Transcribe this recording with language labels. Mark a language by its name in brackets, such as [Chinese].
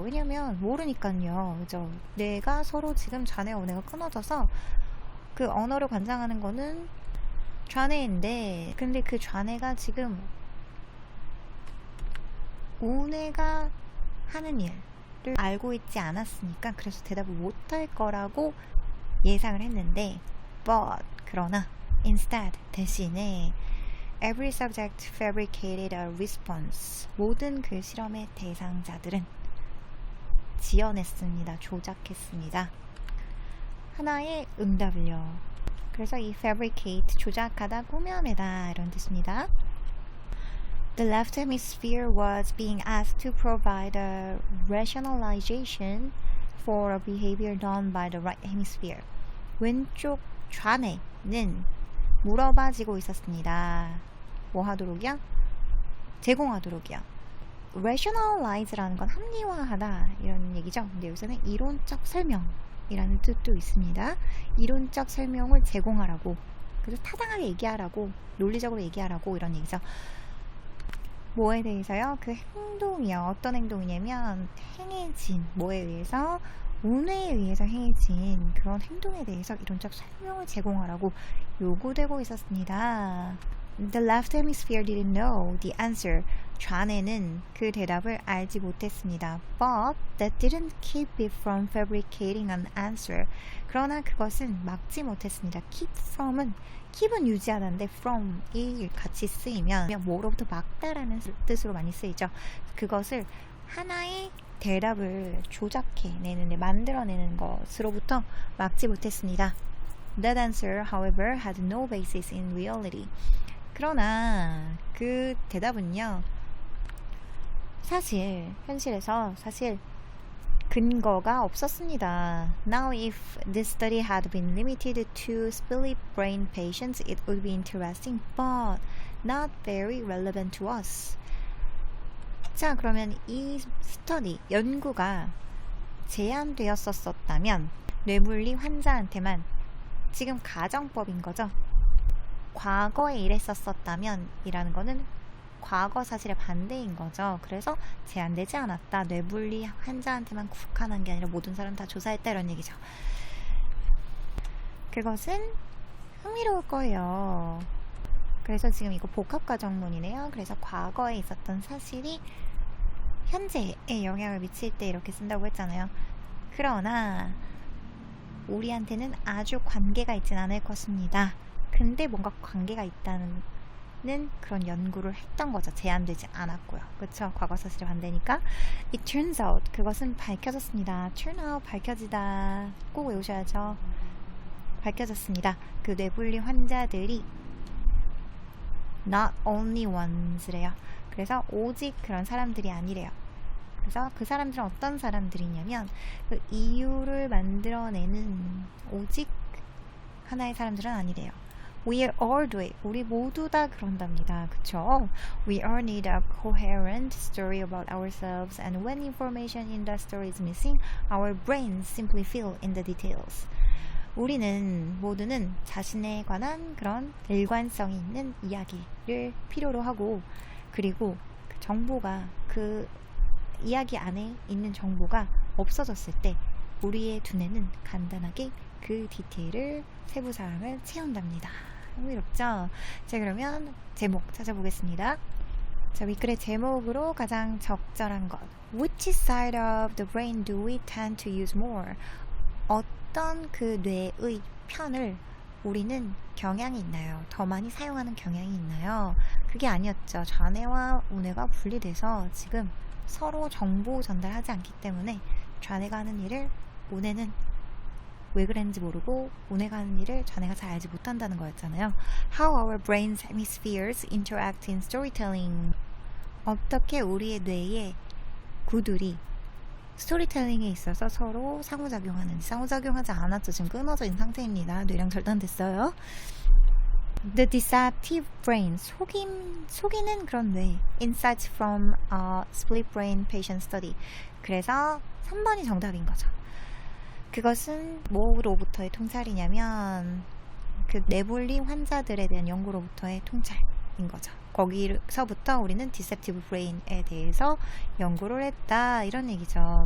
[Korean] 왜냐면 모르니까요. 그죠? 내가 서로 지금 좌뇌와 우뇌가 끊어져서 그 언어를 관장하는 거는 좌뇌인데, 근데 그 좌뇌가 지금 우뇌가 하는 일을 알고 있지 않았으니까 그래서 대답을 못할 거라고 예상을 했는데, but 그러나 instead 대신에 [English] every subject fabricated a response. [Korean] 모든 그 실험의 대상자들은 지어냈습니다. 조작했습니다. 하나의 응답을요. 그래서 이 fabricate, 조작하다, 꾸며내다 이런 뜻입니다. [English] The left hemisphere was being asked to provide a rationalization for a behavior done by the right hemisphere. [Korean] 왼쪽 좌뇌는 물어봐지고 있었습니다. 뭐 하도록이요? 제공하도록이요. rationalize라는 건 합리화하다 이런 얘기죠. 근데 여기서는 이론적 설명이라는 뜻도 있습니다. 이론적 설명을 제공하라고, 그래서 타당하게 얘기하라고, 논리적으로 얘기하라고 이런 얘기죠. 뭐에 대해서요? 그 행동이요. 어떤 행동이냐면 행해진, 뭐에 의해서? 우뇌에 의해서 행해진 그런 행동에 대해서 이론적 설명을 제공하라고 요구되고 있었습니다. [English] The left hemisphere didn't know the answer. [Korean] 좌뇌는 그 대답을 알지 못했습니다. [English] But that didn't keep it from fabricating an answer. [Korean] 그러나 그것은 막지 못했습니다. Keep from은 keep은 유지하다인데 from이 같이 쓰이면 뭐로부터 막다라는 뜻으로 많이 쓰이죠. 그것을 하나의 대답을 조작해내는, 만들어내는 것으로부터 막지 못했습니다. [English] That answer, however, had no basis in reality. [Korean] 그러나 그 대답은요, 현실에서 근거가 없었습니다. [English] Now, if this study had been limited to split brain patients, it would be interesting, but not very relevant to us. [Korean] 자, 그러면 이 연구가 제한되었었다면 뇌물리 환자한테만, 지금 가정법인 거죠. 과거에 이랬었다면 이라는 거는 과거 사실의 반대인 거죠. 그래서 제한되지 않았다. 뇌물리 환자한테만 국한한 게 아니라 모든 사람 다 조사했다, 이런 얘기죠. 그것은 흥미로울 거예요. 그래서 지금 이거 복합가정문이네요. 그래서 과거에 있었던 사실이 현재에 영향을 미칠 때 이렇게 쓴다고 했잖아요. 그러나 우리한테는 아주 관계가 있진 않을 것입니다. 근데 뭔가 관계가 있다는 그런 연구를 했던 거죠. 제한되지 않았고요. 그렇죠? 과거 사실이 반대니까. [English] It turns out, [Korean] 그것은 밝혀졌습니다. [English] turn out, [Korean] 밝혀지다. 꼭 외우셔야죠. 밝혀졌습니다. 그 뇌분리 환자들이 [English] not only ones [Korean] 래요. 그래서 오직 그런 사람들이 아니래요. 그래서 그 사람들은 어떤 사람들이냐면 그 이유를 만들어내는 오직 하나의 사람들은 아니래요. [English] We all do it. [Korean] 우리 모두 다 그런답니다. 그쵸? [English] We all need a coherent story about ourselves, and when information in that story is missing, our brains simply fill in the details. [Korean] 우리는 모두는 자신에 관한 그런 일관성이 있는 이야기를 필요로 하고, 그리고 그 정보가, 그 이야기 안에 있는 정보가 없어졌을 때 우리의 두뇌는 간단하게 그 디테일을, 세부사항을 채운답니다. 흥미롭죠? 자, 그러면 제목 찾아보겠습니다. 자, 윗글의 제목으로 가장 적절한 것. [English] Which side of the brain do we tend to use more? [Korean] 어떤 그 뇌의 편을 우리는 경향이 있나요? 더 많이 사용하는 경향이 있나요? 그게 아니었죠. 좌뇌와 우뇌가 분리돼서 지금 서로 정보 전달하지 않기 때문에 좌뇌가 하는 일을 우뇌는 왜 그랬는지 모르고 우뇌가 하는 일을 좌뇌가 잘 알지 못한다는 거였잖아요. [English] How our brain's hemispheres interact in storytelling. [Korean] 어떻게 우리의 뇌의 구들이 스토리텔링에 있어서 서로 상호작용하지 않았죠. 지금 끊어져 있는 상태입니다. 뇌랑 절단됐어요. [English] The deceptive brain, [Korean] 속이는 그런 뇌. [English] Insights from a split brain patient study. [Korean] 그래서 3번이 정답인 거죠. 그것은 뭐로부터의 통찰이냐면 그 뇌분리 환자들에 대한 연구로부터의 통찰인 거죠. 거기서부터 우리는 디셉티브 브레인에 대해서 연구를 했다, 이런 얘기죠.